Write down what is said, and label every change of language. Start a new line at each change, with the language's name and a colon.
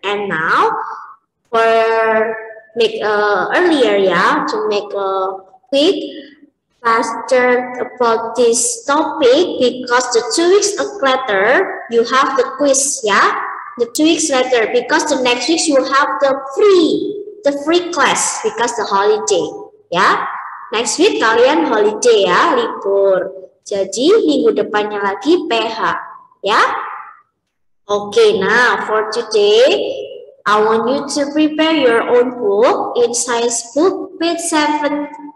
English: And now, for make earlier, yeah, to make a quick faster about this topic, because the 2 weeks later you have the quiz, yeah, the 2 weeks later, because the next week you have the free class because the holiday, ya. Next week
Indonesian: kalian holiday ya, libur. Jadi minggu depannya lagi PH, ya.
English: Okay, now for today I want you to prepare your own book in science book page 75.